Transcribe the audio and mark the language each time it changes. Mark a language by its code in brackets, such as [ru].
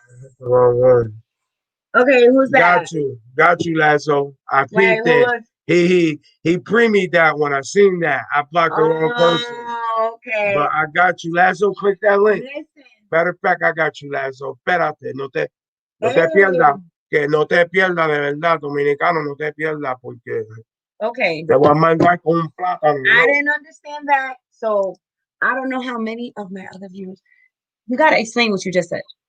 [en] That's the wrong one. Okay, who's that? Got you, Lazo. I peeped it. He premied that one. I seen that. I blocked the wrong person. Okay. But I got you, Lazo. Click that link. Listen. Matter of fact, I got you, Lazo. [es] Espérate, no te pierdas. Que no te pierdas, de verdad, dominicano, no te pierdas, porque te voy a mandar con un plátano. [en] I didn't understand that, so I don't know how many of my other viewers. You gotta explain what you just said.